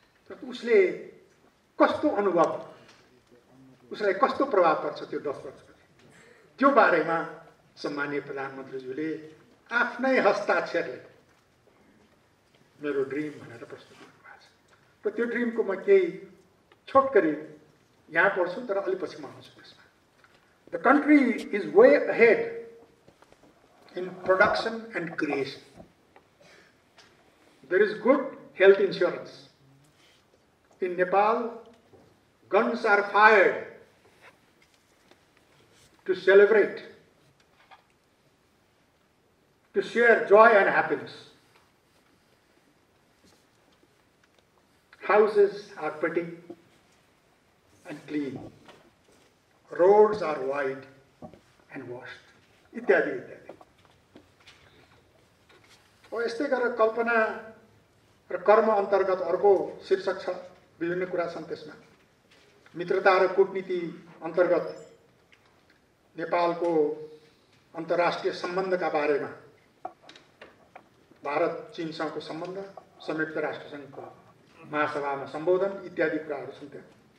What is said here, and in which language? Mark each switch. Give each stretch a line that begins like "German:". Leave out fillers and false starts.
Nepali: तर उसले कस्तो अनुभव, उसलाई कस्तो प्रभाव पर्छ त्यो 10 वर्षपछि, त्यो बारेमा सम्माननीय प्रधानमन्त्रीज्यूले आफ्नै हस्ताक्षरले मेरो ड्रिम भनेर प्रस्तुत गर्नुभएको छ। र त्यो ड्रिमको म केही छोटकरी यहाँ पढ्छु, तर अलि पछि म आउँछु त्यसमा।
English: The country is way ahead in production and creation. There is good health insurance. In Nepal, guns are fired to celebrate, to share joy and happiness. Houses are pretty and clean. Roads are wide and washed.
Nepali: इत्यादि इत्यादि। यस्तै गरेर कल्पना र कर्म अन्तर्गत अर्को शीर्षक छ, विभिन्न कुरा छन् त्यसमा। मित्रता र कूटनीति अन्तर्गत नेपालको अन्तर्राष्ट्रिय सम्बन्धका बारेमा भारत चीनसँगको सम्बन्ध, संयुक्त राष्ट्रसङ्घको महासभामा सम्बोधन इत्यादि कुराहरू छन् त्यहाँ।